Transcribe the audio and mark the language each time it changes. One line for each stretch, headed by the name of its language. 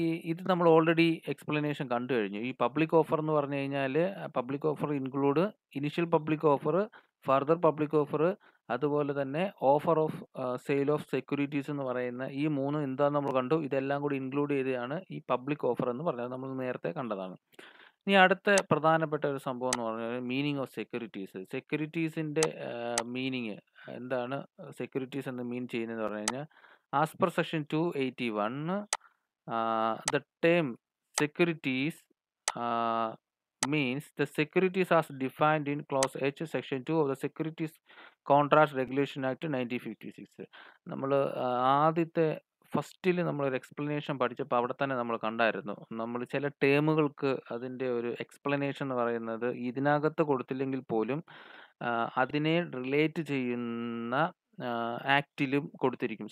Malayalam: ഇത് നമ്മൾ already explanation കണ്ടു കഴിഞ്ഞു. ഈ പബ്ലിക് ഓഫർ എന്ന് പറഞ്ഞു കഴിഞ്ഞാൽ public offer include initial public offer, further public offer, അതുപോലെ തന്നെ offer of sale of securities എന്ന് പറയുന്ന ഈ 3 എന്താന്ന് നമ്മൾ കണ്ടു. ഇതെല്ലാം കൂടി ഇൻക്ലൂഡ് ചെയ്തതാണ് ഈ പബ്ലിക് ഓഫർ എന്ന് പറഞ്ഞത്. നമ്മൾ നേരത്തെ കണ്ടതാണ്. ഇനി അടുത്ത പ്രധാനപ്പെട്ട ഒരു സംഭവം എന്ന് പറഞ്ഞാൽ മീനിങ് ഓഫ് സെക്യൂരിറ്റീസ്. സെക്യൂരിറ്റീസിൻ്റെ മീനിങ് എന്താണ്? സെക്യൂരിറ്റീസ് എന്ന് മീൻ ചെയ്യുന്നതെന്ന് പറഞ്ഞു കഴിഞ്ഞാൽ as per section 281
English: the term securities means the securities as defined in clause H section 2 of the Securities Contract Regulation Act 1956.
Malayalam: നമ്മൾ ആദ്യത്തെ ഫസ്റ്റിൽ നമ്മളൊരു എക്സ്പ്ലനേഷൻ പഠിച്ചപ്പോൾ അവിടെ തന്നെ നമ്മൾ കണ്ടായിരുന്നു. നമ്മൾ ചില ടേമുകൾക്ക് അതിൻ്റെ ഒരു എക്സ്പ്ലനേഷൻ എന്ന് പറയുന്നത് ഇതിനകത്ത് കൊടുത്തില്ലെങ്കിൽ പോലും അതിനെ റിലേറ്റ് ചെയ്യുന്ന ആക്റ്റിലും കൊടുത്തിരിക്കും.